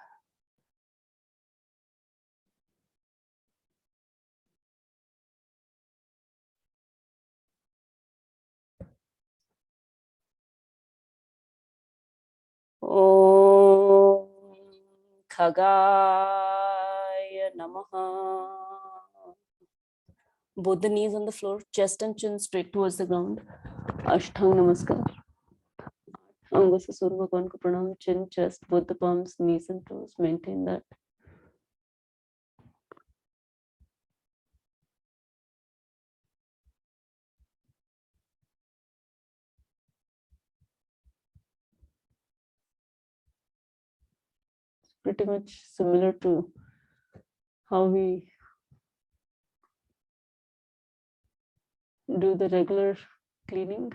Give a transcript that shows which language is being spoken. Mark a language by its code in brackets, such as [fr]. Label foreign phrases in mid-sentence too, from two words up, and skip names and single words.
[sa] ॐ खगाय नमः. [en] Both the knees on the floor, chest and chin straight towards the ground. [hi] अष्टांग नमस्कार। अंग से सूर्य भगवान को प्रणाम, chin, [en] chest, both the palms, knees and toes. Maintain that. Pretty much similar to how we do the regular cleaning.